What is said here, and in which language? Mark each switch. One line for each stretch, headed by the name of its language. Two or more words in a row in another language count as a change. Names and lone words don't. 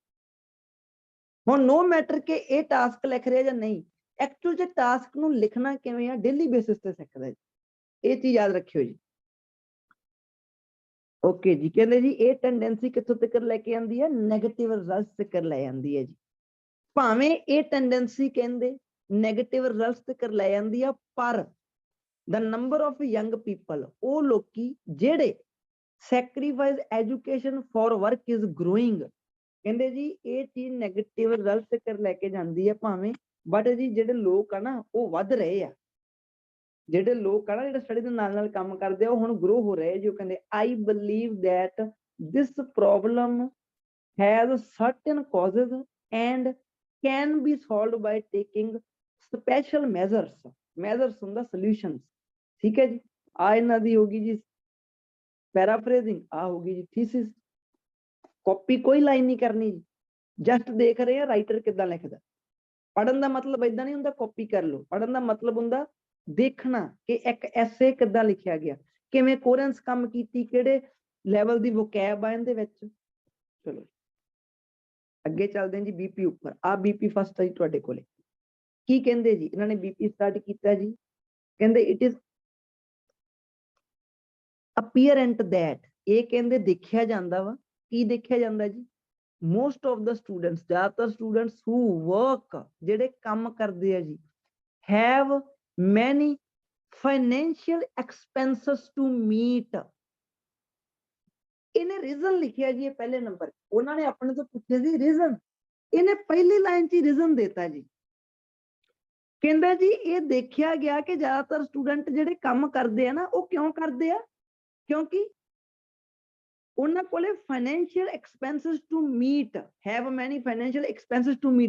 Punjabi: ਹੁਣ
English: no matter
Punjabi: ਕਿ ਇਹ ਟਾਸਕ ਲਿਖ ਰਿਹਾ ਜਾਂ ਨਹੀਂ, ਐਕਚੁਅਲ ਚ ਟਾਸਕ ਨੂੰ ਲਿਖਣਾ ਕਿਵੇਂ ਆ
English: daily basis
Punjabi: ਤੇ ਸਿੱਖਦਾ ਜੀ। ਇਹ ਚੀਜ਼ ਯਾਦ ਰੱਖਿਓ ਜੀ। ਓਕੇ ਜੀ, ਕਹਿੰਦੇ ਜੀ ਇਹ ਟੈਂਡੈਂਸੀ ਕਿੱਥੋਂ ਤੱਕ ਲੈ ਕੇ ਆਉਂਦੀ ਹੈ,
English: negative results
Punjabi: ਤੱਕ ਲੈ ਜਾਂਦੀ ਹੈ ਜੀ। ਭਾਵੇਂ ਇਹ ਟੈਂਡੈਂਸੀ ਕਹਿੰਦੇ
English: negative results
Punjabi: ਤੱਕ ਲੈ ਜਾਂਦੀ ਆ, ਪਰ
English: the number of young people,
Punjabi: ਉਹ ਲੋਕੀ ਜਿਹੜੇ
English: sacrifice education for work is growing।
Punjabi: ਕਹਿੰਦੇ ਜੀ ਇਹ ਚੀਜ਼
English: negative result
Punjabi: ਤੱਕ ਲੈ ਕੇ ਜਾਂਦੀ ਹੈ ਭਾਵੇਂ, ਬਟ ਜੀ ਜਿਹੜੇ ਲੋਕ ਆ ਨਾ ਉਹ ਵੱਧ ਰਹੇ ਆ, ਜਿਹੜੇ ਲੋਕ ਆ ਨਾ ਜਿਹੜੇ ਸਟੱਡੀ ਦੇ ਨਾਲ ਨਾਲ ਕੰਮ ਕਰਦੇ ਆ ਉਹ ਹੁਣ ਗਰੋ ਹੋ ਰਹੇ ਜੀ। ਉਹ ਕਹਿੰਦੇ
English: I believe that this problem has certain causes and can be solved by taking special measures।
Punjabi: measures ਹੁੰਦਾ solutions। ਠੀਕ ਹੈ ਜੀ, ਆ ਇਹਨਾਂ ਦੀ ਹੋਗੀ ਜੀ ਪੈਰਾਫਰੇਜ਼ਿੰਗ, ਆ ਹੋਗੀ ਜੀ ਥੀਸਿਸ। ਕਾਪੀ ਕੋਈ ਲਾਈਨ ਨਹੀਂ ਕਰਨੀ ਜੀ, ਜਸਟ ਦੇਖ ਰਹੇ ਆ ਰਾਈਟਰ ਕਿੱਦਾਂ ਲਿਖਦਾ। ਪੜ੍ਹਨ ਦਾ ਮਤਲਬ ਏਦਾਂ ਨਹੀਂ ਹੁੰਦਾ ਕਾਪੀ ਕਰ ਲਓ, ਪੜ੍ਹਨ ਦਾ ਮਤਲਬ ਹੁੰਦਾ ਦੇਖਣਾ ਕਿ ਇੱਕ ਐਸੇ ਕਿੱਦਾਂ ਲਿਖਿਆ ਗਿਆ, ਕਿਵੇਂ ਕੋਰੈਂਸ ਕੰਮ ਕੀਤੀ, ਕਿਹੜੇ ਲੈਵਲ ਦੀ ਵੋਕੈਬ ਆ ਇਹਦੇ ਵਿੱਚ। ਚਲੋ ਅੱਗੇ ਚੱਲਦੇ ਹਾਂ ਜੀ ਬੀਪੀ ਉੱਪਰ। ਆ
English: BP first
Punjabi: ਹੈ ਜੀ ਤੁਹਾਡੇ ਕੋਲੇ। ਕੀ ਕਹਿੰਦੇ ਜੀ ਇਹਨਾਂ ਨੇ ਬੀਪੀ ਸਟਾਰਟ ਕੀਤਾ ਜੀ, ਕਹਿੰਦੇ
English: it is apparent that,
Punjabi: ਇਹ ਕਹਿੰਦੇ ਦੇਖਿਆ ਜਾਂਦਾ ਵਾ। ਕੀ ਦੇਖਿਆ ਜਾਂਦਾ ਜੀ,
English: most of the students, ਜ਼ਿਆਦਾਤਰ students who work,
Punjabi: ਜਿਹੜੇ ਕੰਮ ਕਰਦੇ ਆ ਜੀ,
English: have many financial expenses to meet।
Punjabi: ਇਹਨੇ ਰੀਜ਼ਨ ਲਿਖਿਆ ਜੀ, ਇਹ ਪਹਿਲੇ ਨੰਬਰ। ਉਹਨਾਂ ਨੇ ਆਪਣੇ ਤੋਂ ਪੁੱਛਿਆ ਸੀ ਰੀਜ਼ਨ, ਇਹਨੇ ਪਹਿਲੀ ਲਾਈਨ 'ਚ ਰੀਜ਼ਨ ਦੇਤਾ ਜੀ। ਕਹਿੰਦਾ ਜੀ ਇਹ ਦੇਖਿਆ ਗਿਆ ਕਿ ਜ਼ਿਆਦਾਤਰ ਸਟੂਡੈਂਟ ਜਿਹੜੇ ਕੰਮ ਕਰਦੇ ਆ ਨਾ ਉਹ ਕਿਉਂ ਕਰਦੇ ਆ, ਕਿਉਂਕਿ ਉਹਨਾਂ ਕੋਲੇ
English: financial expenses to meet, have many financial expenses to meet.